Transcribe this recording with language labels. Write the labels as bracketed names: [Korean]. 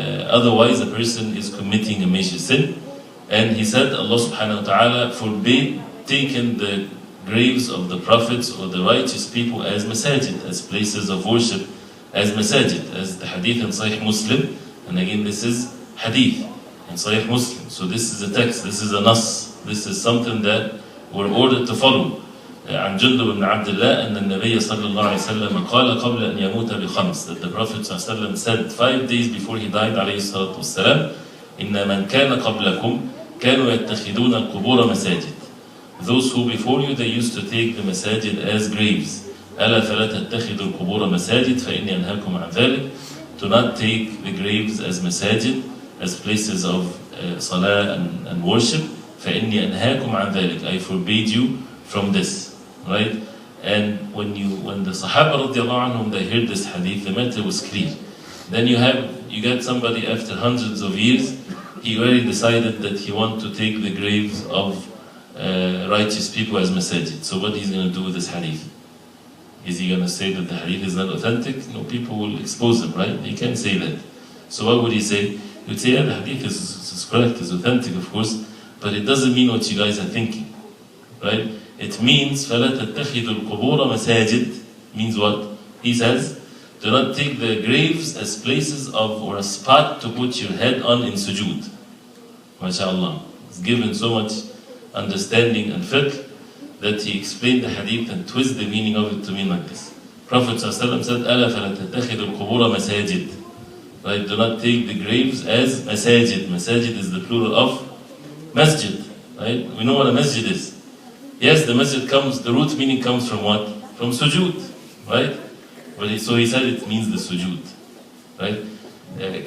[English] Otherwise, a person is committing a major sin. And he said, Allah subhanahu wa ta'ala forbade taking the graves of the prophets or the righteous people as masajid, as places of worship, as masajid, as the hadith in Sahih Muslim. And again, this is hadith in Sahih Muslim. So this is a text, this is a nas, this is something that we're ordered to follow. [Arabic] عن جندب بن عبد الله أن النبي صلى الله عليه وسلم قال قبل أن يموت بخمس, [English] that the Prophet [Arabic] صلى الله عليه وسلم [English] said 5 days before he died [Arabic] عليه الصلاة والسلام, إن من كان قبلكم كانوا يتخذون القبور مساجد. [English] Those who before you, they used to take the masajid as graves. [Arabic] ألا فلا تتخذوا القبور مساجد فإني أنهاكم عن ذلك. [English] Do not take the graves as masajid, as places of salah and worship. [Arabic] فإني أنهاكم عن ذلك. [English] I forbade you from this. Right? And when the Sahaba radiallahu anhum, they heard this hadith, the matter was clear. Then you get somebody after hundreds of years, he already decided that he wants to take the graves of righteous people as masajid. So what he's going to do with this hadith? Is he going to say that the hadith is not authentic? No, people will expose him, right? He can't say that. So what would he say? He would say, yeah, the hadith is correct, is authentic, of course, but it doesn't mean what you guys are thinking, right? It means [Arabic] فَلَا تَتَّخِذُوا الْقُبُورَ مَسَاجِد [English] means what? He says, do not take the graves as places of, or a spot to put your head on in sujood. MashaAllah. It's given so much understanding and fiqh that he explained the hadith and twist the meaning of it to mean like this. Prophet ﷺ said, [Arabic] أَلَا فَلَا تَتَّخِذُوا الْقُبُورَ مَسَاجِد. [English] Right? Do not take the graves as masajid. Masajid is the plural of masjid. Right? We know what a masjid is. Yes, the masjid comes, the root meaning comes from what? From sujood, right? So he said it means the sujood, right?